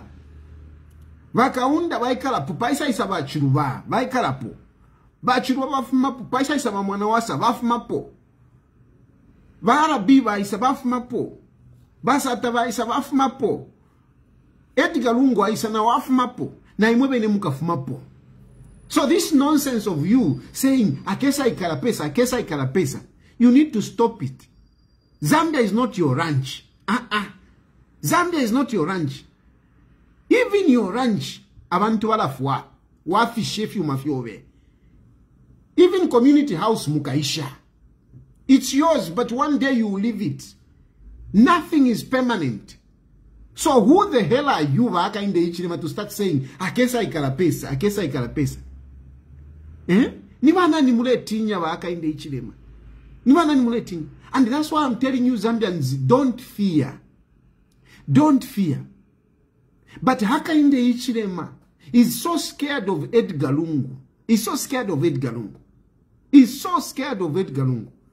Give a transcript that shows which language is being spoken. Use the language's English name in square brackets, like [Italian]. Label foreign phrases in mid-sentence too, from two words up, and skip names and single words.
[Bemba] Bakaunda, baikala po, paisa isa bachiruba, baikala po. Bachiruba bafumapo, paisa isa mwanawasa, bafumapo. Barabi baisa bafumapo. Basata baisa bafumapo. Edgar Lungu aisa na wafumapo. Na imwebe ne mukafumapo. [English] So this nonsense of you saying, [Bemba] akesa ikarapesa, [English] you need to stop it. Zambia is not your ranch. Zambia is not your ranch. Even your ranch, [Bemba] abantu walafwa, wafi shefi umafiowe. [English] Even community house mukaisha. It's yours, but one day you will leave it. Nothing is permanent. So who the hell are you, Hakainde Hichilema, to start saying, [Bemba] akesa ikarapesa? Niwana ni muletinya Hakainde Hichilema. Niwana ni muletinya. [English] And that's why I'm telling you, Zambians, don't fear. Don't fear. But Hakainde Hichilema is so scared of Edgar Lungu. He's so scared of Edgar Lungu. He's so scared of Edgar Lungu.